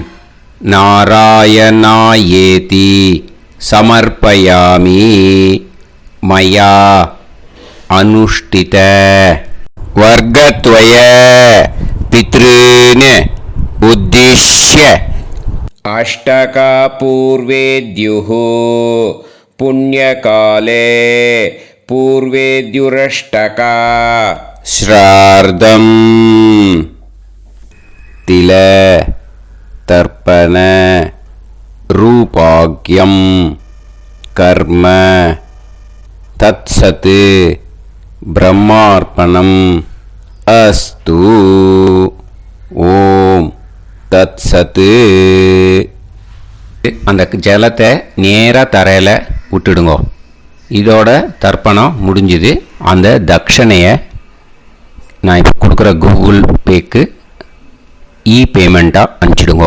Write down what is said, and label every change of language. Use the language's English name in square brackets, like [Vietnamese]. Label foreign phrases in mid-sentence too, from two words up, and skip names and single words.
[Sanskrit] नारायणायेति समर्पयामि मया अनुष्ठित वर्गद्वय पितॄन् उद्दिश्य अष्टकापूर्वेद्युः पुण्यकाले पूर्वेद्युरष्टका श्रार्दं तिल तर्पण रूपाग्यं कर्म तत्सत् ब्रह्मार्पणम् अस्तु. ओम् तत्सत्. [Tamil] அந்த ஜலத்தை நேராக தரையில் விட்டுடுங்கோ. இதோட தர்ப்பணம் முடிஞ்சுது. அந்த தட்சணையை நான் இப்போ கொடுக்குற கூகுள் பேக்கு பேமெண்ட்டாக அனுப்பிச்சிடுங்க.